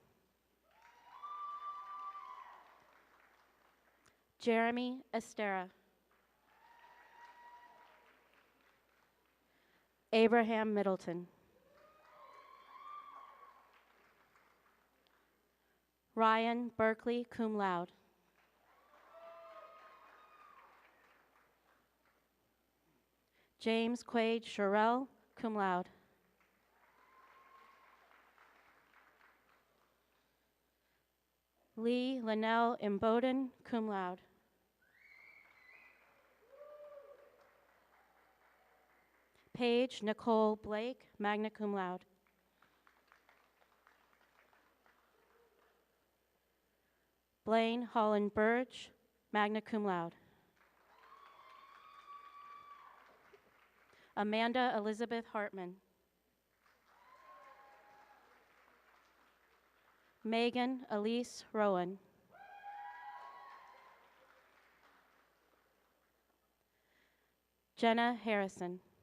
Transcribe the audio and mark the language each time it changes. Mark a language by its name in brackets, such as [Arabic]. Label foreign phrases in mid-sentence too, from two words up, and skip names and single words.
[English] Jeremy Estera. Abraham Middleton. Ryan Berkeley, [Latin] cum laude. [English] James Quaid Sherrill, [Latin] cum laude. [English] Lee Linnell Imboden, [Latin] cum laude. [English] Paige Nicole Blake, [Latin] magna cum laude. [English] Blaine Holland Burge, [Latin] magna cum laude. [English] Amanda Elizabeth Hartman. Megan Elise Rowan. Jenna Harrison.